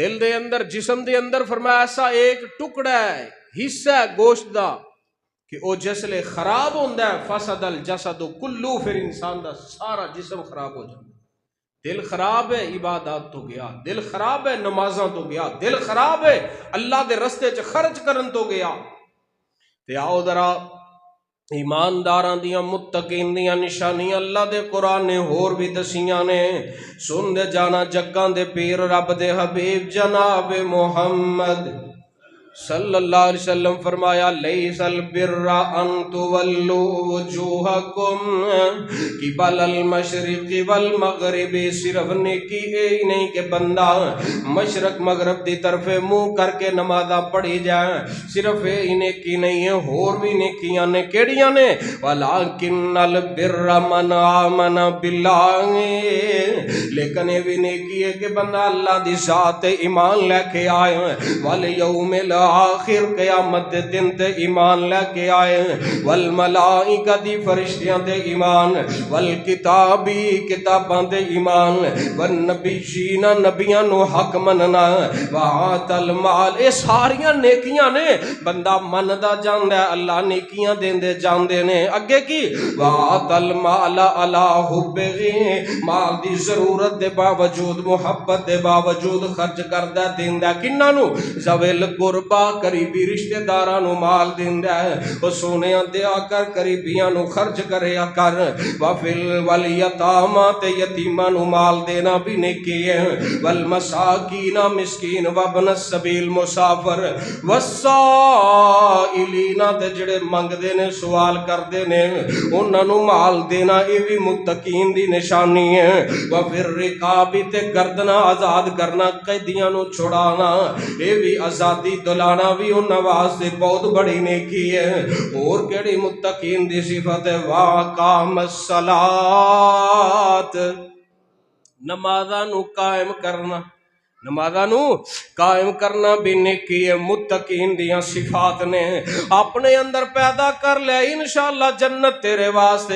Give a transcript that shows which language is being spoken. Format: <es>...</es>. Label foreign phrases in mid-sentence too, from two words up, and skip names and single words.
<pa>دل دے اندر جسم دے اندر فرمایا ایسا ایک ٹکڑا ہے، حصہ ہے گوشت دا کہ او جس لئے خراب ہوندہ ہے</pa> <ar>فسد الجسد کلو،</ar> <pa>پھر انسان دا سارا جسم خراب ہو جاندہ ہے۔ دل خراب ہے عبادات تو گیا، دل خراب ہے نمازاں تو گیا، دل خراب ہے اللہ دے رستے چ خرچ کرن تو گیا۔ تے آؤ ذرا ایمانداراں دیاں متقین دیاں نشانیاں اللہ دے قرآن نے ہور بھی دسیاں نے، سن دے جانا جگاں دے پیر رب دے حبیب جناب محمد</pa> <ar>صلی اللہ علیہ وسلم</ar> <pa>فرمایا</pa> <ar>لیس البر ان تولوا وجوہکم قبل المشرق والمغرب،</ar> <pa>صرف نیکی ہی نہیں کہ بندہ مشرق مغرب دی طرف منہ کر کے نمازاں پڑھی جائے، صرف یہ نیکی نہیں ہے، اور بھی نیکیاں نے کیڑیاں نے،</pa> <ar>ولکن البر من آمن باللہ،</ar> <pa>لیکن یہ بھی نیکی ہے کہ بندہ اللہ دی ذات ایمان لے کے آئے،</pa> <ar>والیوم آخر</ar> <pa>قیامت دے دن تے ایمان لے کے آئے، والملائکہ دی فرشتیاں تے ایمان، والکتابی کتاباں تے ایمان، والنبیین نبیاں نو حق مننا،</pa> <ar>وآت المال،</ar> <pa>اے ساریاں نیکیاں نے، بندہ مندا جاندہ ہے اللہ نیکیاں دیندے جاندے نے، اگے کی</pa> <ar>وآت المال علی حبہ،</ar> <pa>مال دی ضرورت دے باوجود محبت دے باوجود خرچ کردہ دیندہ کنہ نو،</pa> <ar>زویل قربہ</ar> <pa>قریبی رشتہ داراں نو مال دیندا ہے، او سونیاں دیا کر قریبیاں نو خرچ کریا کر،</pa> <ar>وفل والیتاما</ar> <pa>تے یتیماں نو مال دینا بھی نیکی ہے، والمساکین مسکین</pa> <ar>وابن السبیل</ar> <pa>مسافر، والسائلین تے جڑے منگ دینے سوال کر دینے انہاں نو مال دینا یہ بھی متقین دی نشانی ہے،</pa> <ar>وفر رقابی</ar> <pa>تے گردنا آزاد کرنا قیدیاں نو چھڑانا یہ بھی آزادی دلانا بھی ان واسطے بہت بڑی نیکی ہے۔ اور کیڑی متقین دی صفت ہے،</pa> <ar>واقام الصلاۃ،</ar> <pa>نمازاں نو قائم کرنا، نمازاں نو قائم کرنا بھی نیکی ہے، متقین دیاں صفات نے اپنے اندر پیدا کر لیا، انشاءاللہ جنت تیرے واسطے۔</pa>